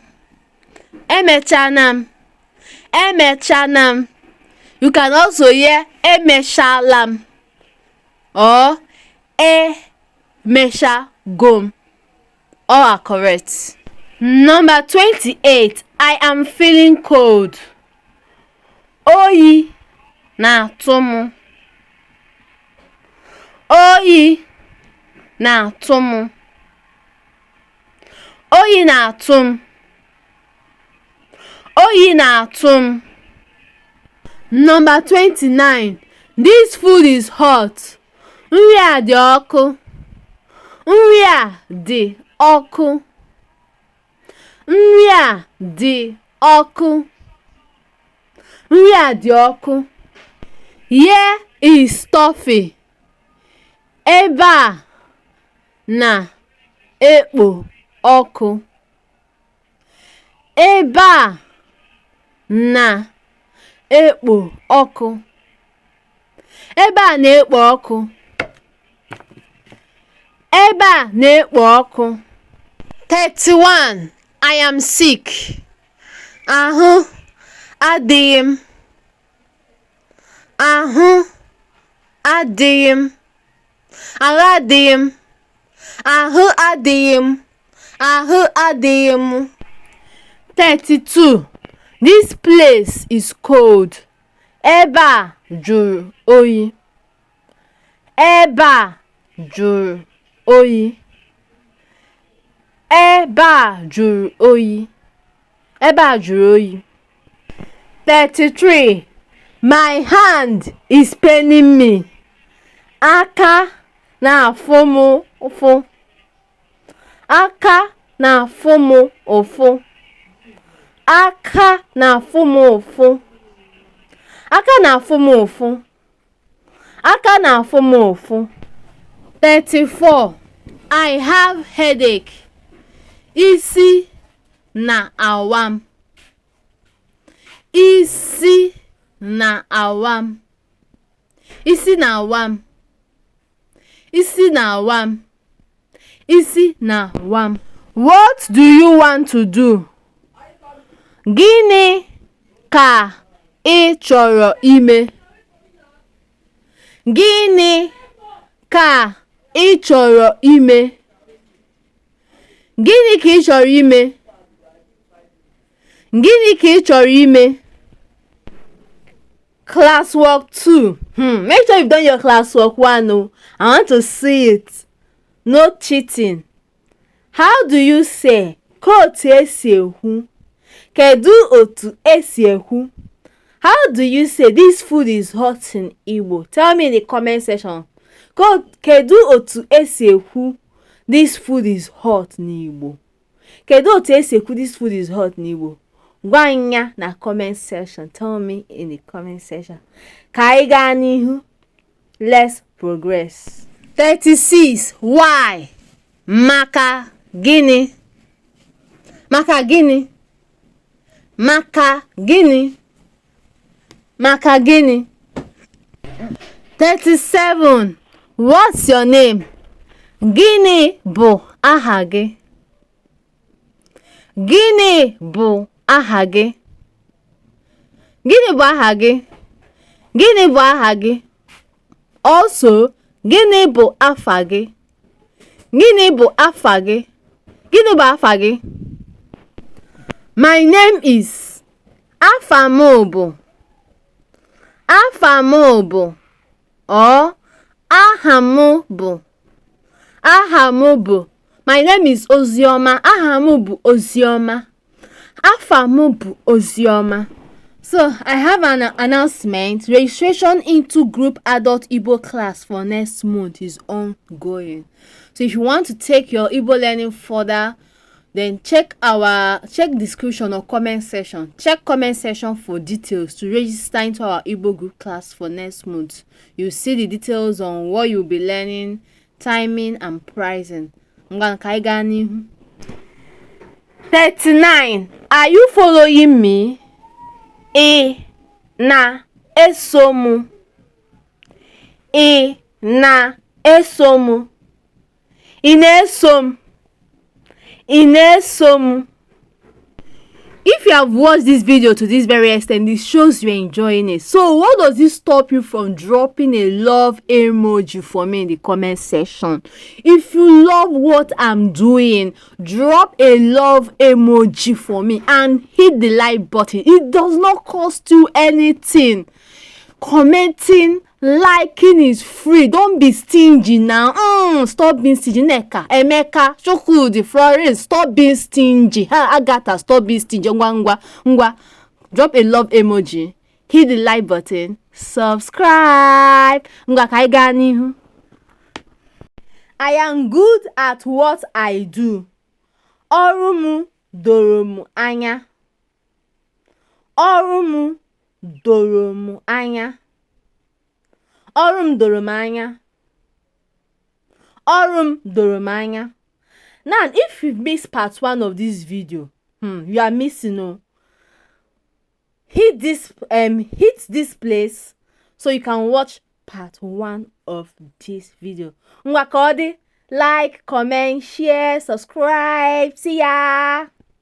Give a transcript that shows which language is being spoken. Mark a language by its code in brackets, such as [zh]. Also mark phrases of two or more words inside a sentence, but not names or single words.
[ig] Emechanam. Emechanam. [en] You can also hear emeshalam or emeshagom. All are correct. Number 28. I am feeling cold. [ig] Oyi na-atụ m. Oyi na-atụ m. Oyi na-atụ m. Oyi na-atụ m. [en] Number 29. This food is hot. [ig] Nri a dị ọkụ. Nri a dị ọkụ. Nri a dị ọkụ. Nri a dị ọkụ. [en] Here is toffee. [ig] Ebe a na-ekpo ọkụ. Ebe a na-ekpo ọkụ. Ebe a na-ekpo ọkụ. Ebe a na-ekpo ọkụ. [en] 31. I am sick. [ig] Ahụ adịghị m. Ahụ adịghị m. Ahụ adịghị m. Ahụ adịghị m. Ahụ adịghị m. 32. [en] This place is cold. [ig] Ebe a jụrụ oyi. Ebe a jụrụ oyi. Ebe a jụrụ oyi. Ebe a jụrụ oyi. 33. [en] My hand is paining me. [ig] Aka na-afụ m ụfụ. Aka na-afụ m ụfụ. Aka na-afụ m ụfụ. Aka na-afụ m ụfụ. Aka na-afụ m ụfụ. [en] 34. I have headache. [ig] Isi na-awa m. Isi na-awa m. Isi na-awa m. Isi na-awa m. Isi na-awa m. [en] What do you want to do? [ig] Gịnị ka ị chọrọ ime? Gịnị ka ị chọrọ ime? Gịnị ka ị chọrọ ime? Gịnị ka ị chọrọ ime? [en] Classwork 2. Make sure you've done your classwork 1. Oh. I want to see it. No cheating. How do you say [ig] "Kootu esi ekwu"? Kedu otu esi ekwu? [en] How do you say this food is hot in Igbo? Tell me in the comment section. [ig] Kedu otu esi ekwu [en] this food is hot in Igbo? [ig] Kedu otu esi ekwu [en] this food is hot in Igbo? [ig] Gwa anya na [en] comment section. Tell me in the comment section. [ig] Ka anyị gaa n'ihu. [en] Let's progress. 36. Why? [ig] Maka gịnị? Maka gịnị? Maka gịnị? Maka gịnị? 37. [en] What's your name? [ig] Gịnị bụ aha gị? Gịnị bụ aha gị? Gịnị bụ aha gị? Gịnị bụ aha gị? Also, gịnị bụ afa gị? Gịnị bụ afa gị? Gịnị bụ afa gị? [en] My name is. [ig] Afa m bụ. Afa m bụ. Or aha m bụ. Aha m bụ. [en] My name is Ozioma. [ig] Aha m bụ Ozioma. Afa m bụ Ozioma. [en] So, I have an announcement. Registration into group adult Igbo class for next month is ongoing. So, if you want to take your Igbo learning further, then check description or comment section. Check comment section for details to register into our Igbo group class for next month. You'll see the details on what you'll be learning, timing, and pricing. 39. Are you following me? Ị na-eso m? ị na-eso m? Ị na-eso m? Ị na-eso m? If you have watched this video to this very extent, it shows you're enjoying it. So what does it stop you from dropping a love emoji for me in the comment section? If you love what I'm doing, drop a love emoji for me and hit the like button. It does not cost you anything. Commenting, liking is free. Don't be stingy now. Stop being stingy. Neka, Emeka, Chukwudi, Florence, stop being stingy. Agatha, stop being stingy. Ngwa. Drop a love emoji. Hit the like button. Subscribe. [ig] Ngwa ka gaa n'ihu. [en] I am good at what I do. [ig] Ọrụ m doro m anya. Ọrụ m doro m anya. Ọrụ m doro m anya. Ọrụ m doro m anya. [en] Now, if you missed part 1 of this video, you are missing. Hit this place so you can watch part 1 of this video. [ig] Ngwa ka ọ dị, [en] like, comment, share, subscribe. See ya.